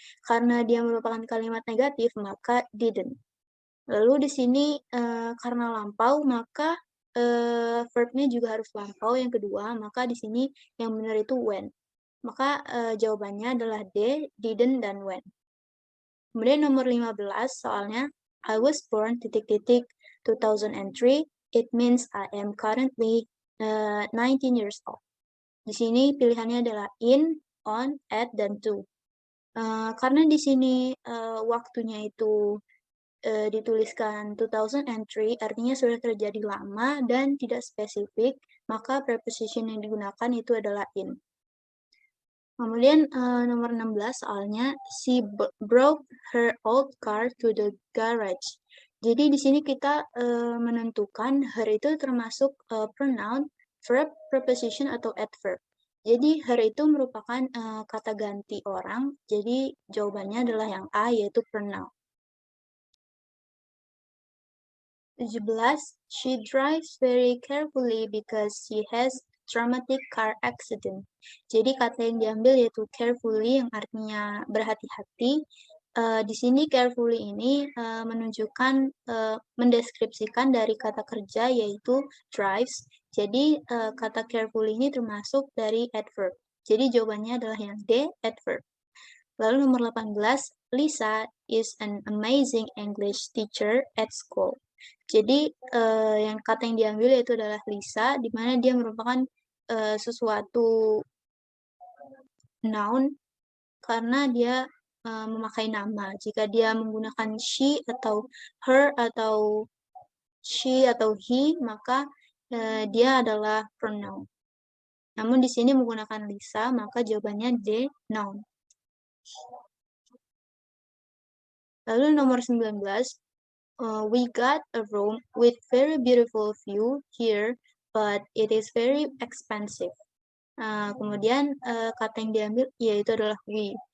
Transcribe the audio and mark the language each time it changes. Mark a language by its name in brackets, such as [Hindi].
[Indonesian] Karena dia merupakan kalimat negatif, maka didn't. Lalu di sini karena lampau, maka verbnya juga harus lampau yang kedua, maka di sini yang benar itu when. Maka jawabannya adalah D, didn't, dan when. Kemudian nomor 15 soalnya, [English] I was born [Indonesian] titik-titik [English] 2003, it means I am currently 19 years old. [Indonesian] Di sini pilihannya adalah in, on, at, dan to. Karena di sini waktunya itu dituliskan 2003, artinya sudah terjadi lama dan tidak spesifik, maka preposition yang digunakan itu adalah in. Kemudian nomor 16 soalnya, [English] she brought her old car to the garage. [Indonesian] Jadi di sini kita menentukan her itu termasuk pronoun, verb, preposition, atau adverb. Jadi her itu merupakan kata ganti orang, jadi jawabannya adalah yang A, yaitu pronoun. 17. [English] She drives very carefully because she has traumatic car accident. [Indonesian] Jadi kata yang diambil yaitu carefully yang artinya berhati-hati. Di sini carefully ini menunjukkan, mendeskripsikan dari kata kerja yaitu drives. Jadi kata carefully ini termasuk dari adverb. Jadi jawabannya adalah yang D, adverb. Lalu nomor 18, [English] Lisa is an amazing English teacher at school. [Indonesian] Jadi yang kata yang diambil yaitu adalah Lisa, di mana dia merupakan sesuatu noun karena dia memakai nama. Jika dia menggunakan she atau her atau she atau he, maka dia adalah pronoun. Namun di sini menggunakan Lisa, maka jawabannya D, noun. Lalu nomor 19, [English] we got a room with very beautiful view here, but it is very expensive. [Indonesian] Kemudian kata yang diambil yaitu adalah we.